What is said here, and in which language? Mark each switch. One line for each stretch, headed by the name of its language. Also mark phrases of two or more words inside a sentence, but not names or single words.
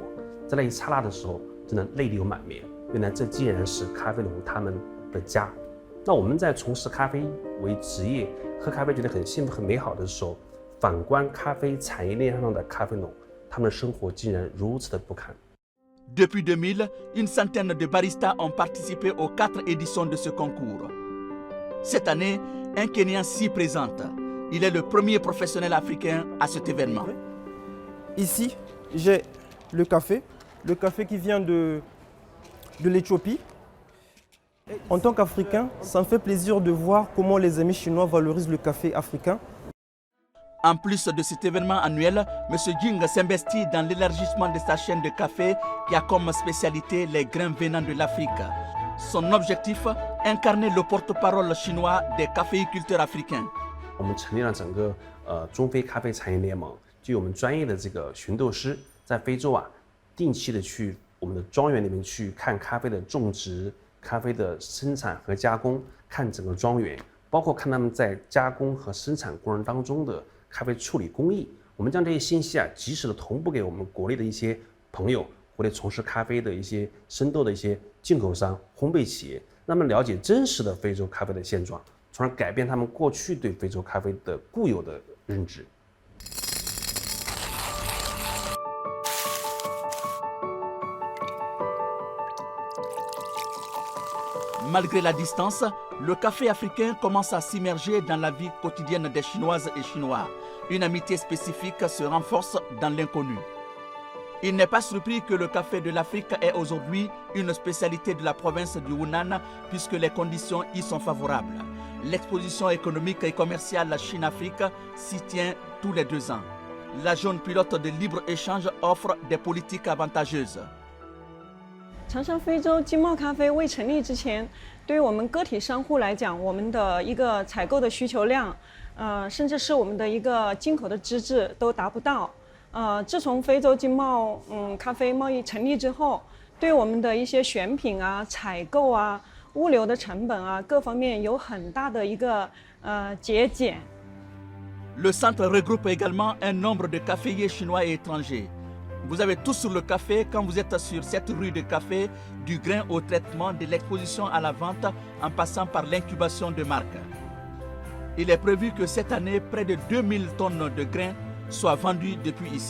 Chinese: 在那一刹那的时候，真的泪流满面。原来这竟然是咖啡农他们的家。那我们在从事咖啡为职业，喝咖啡觉得很幸福、很美好的时候，反观咖啡产业链上的咖啡农，他们的生活竟然如此的不堪。
French: Depuis 2000, une centaine de baristas ont participé aux 4 éditions de ce concours. Cette année, un Kenyan s'y présente. Il est le premier professionnel africain à cet événement. Ici, j'ai le café qui vient de l'Éthiopie. En tant qu'Africain, ça me fait plaisir de voir comment les amis chinois valorisent le café africain. En plus de cet événement annuel, M. Jing s'investit dans l'élargissement de sa chaîne de café qui a comme spécialité les grains venant de l'Afrique. Son objectif, incarner le porte-parole chinois des caféiculteurs africains.
Chinese: 我们成立了整个中非咖啡产业联盟，就有我们专业的这个寻豆师在非洲定期的去我们的庄园里面去看咖啡的种植、咖啡的生产和加工，看整个庄园，包括看他们在加工和生产过程当中的咖啡处理工艺。我们将这些信息及时的同步给我们国内的一些朋友，国内从事咖啡的一些生豆的一些进口商、烘焙企业，让他们了解真实的非洲咖啡的现状，从而改变他们过去对非洲咖啡的固有的认知。
French: Malgré la distance, le café africain commence à s'immerger dans la vie quotidienne des Chinoises et Chinois. Une amitié spécifique se renforce dans l'inconnu. Il n'est pas surpris que le café de l'Afrique est aujourd'hui une spécialité de la province du Hunan puisque les conditions y sont favorables. L'exposition économique et commerciale Chine-Afrique s'y tient tous les 2 ans. La zone pilote de libre-échange offre des politiques avantageuses.
Chinese: 长商非洲经贸咖啡未成立之前，对于我们个体商户来讲，我们的一个采购的需求量，甚至是我们的一个进口的资质都达不到。自从非洲经贸咖啡贸易成立之后，对我们的一些选品采购物流的成本啊，各方面有很大的一个节俭。
French: Le centre regroupe également un nombre de caféiers chinois et étrangers. Vous avez tout sur le café quand vous êtes sur cette rue de café, du grain au traitement, de l'exposition à la vente, en passant par l'incubation de marques. Il est prévu que cette année, près de 2000 tonnes de grains soient vendues depuis ici.